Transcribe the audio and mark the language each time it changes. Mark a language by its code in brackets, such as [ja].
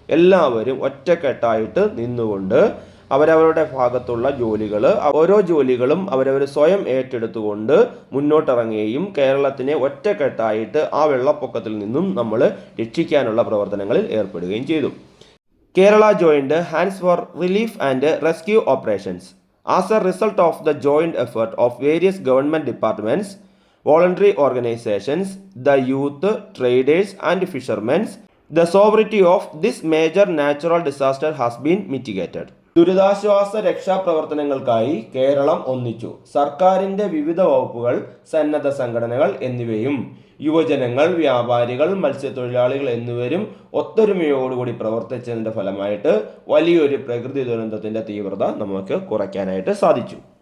[ml] എല്ലാവരും ഒറ്റക്കെട്ടായിട്ട് നിന്നുകൊണ്ട് അവരവരുടെ ഭാഗത്തുള്ള ജോലികൾ, ഓരോ ജോലികളും അവരവർ സ്വയം ഏറ്റെടുത്തുകൊണ്ട് മുന്നോട്ടിറങ്ങുകയും കേരളത്തിനെ ഒറ്റക്കെട്ടായിട്ട് ആ വെള്ളപ്പൊക്കത്തിൽ നിന്നും നമ്മൾ രക്ഷിക്കാനുള്ള പ്രവർത്തനങ്ങളിൽ ഏർപ്പെടുകയും ചെയ്തു. [en] Kerala joined hands for relief and rescue operations. As a result of the joint effort of various government departments, voluntary organizations, the youth, traders and fishermen, the severity of this major natural disaster has been mitigated. [ml] ദുരിതാശ്വാസ രക്ഷാപ്രവർത്തനങ്ങൾക്കായി കേരളം ഒന്നിച്ചു. സർക്കാരിൻ്റെ വിവിധ വകുപ്പുകൾ, സന്നദ്ധ സംഘടനകൾ എന്നിവയും യുവജനങ്ങൾ, വ്യാപാരികൾ, മത്സ്യത്തൊഴിലാളികൾ എന്നിവരും ഒത്തൊരുമയോടുകൂടി പ്രവർത്തിച്ചതിൻ്റെ ഫലമായിട്ട് വലിയൊരു പ്രകൃതി ദുരന്തത്തിൻ്റെ തീവ്രത നമുക്ക് കുറയ്ക്കാനായിട്ട് സാധിച്ചു.